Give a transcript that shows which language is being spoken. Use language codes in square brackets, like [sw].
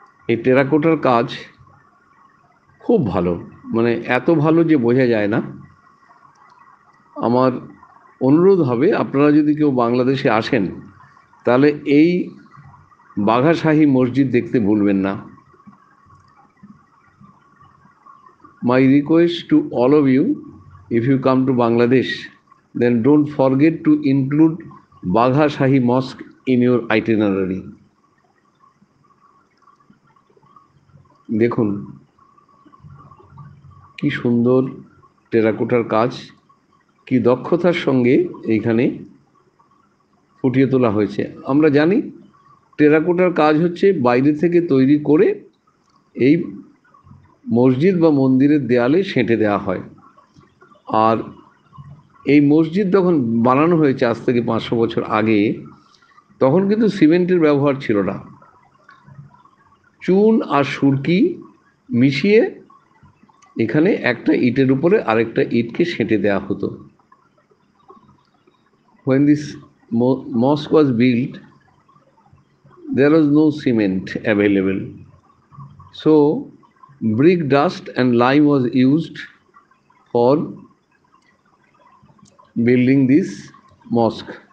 [bn] এই টেরাকোটার কাজ খুব ভালো, মানে এত ভালো যে বোঝা যায় না। আমার অনুরোধ হবে, আপনারা যদি কেউ বাংলাদেশে আসেন তাহলে এই বাঘা শাহী মসজিদ দেখতে ভুলবেন না। [en] My request to all of you, if you come to Bangladesh, then don't forget to include Bagha Shahi Mosque in your itinerary. [bn] দেখুন কি সুন্দর টেরাকোটার কাজ, কি দক্ষতার সঙ্গে এইখানে ফুটিয়ে তোলা হয়েছে। আমরা জানি টেরাকোটার কাজ হচ্ছে বাইরে থেকে তৈরি করে এই মসজিদ বা মন্দিরের দেয়ালে সেঁটে দেওয়া হয়। আর এই মসজিদ যখন বানানো হয়েছে আজ থেকে 500 বছর আগে, তখন কিন্তু সিমেন্টের ব্যবহার ছিল না। চুন আর সুরকি মিশিয়ে এখানে একটা ইটের উপরে আরেকটা ইটকে সেঁটে দেওয়া হতো। [en] When this mosque was built, there was no cement available. So brick dust and lime was used for building this mosque.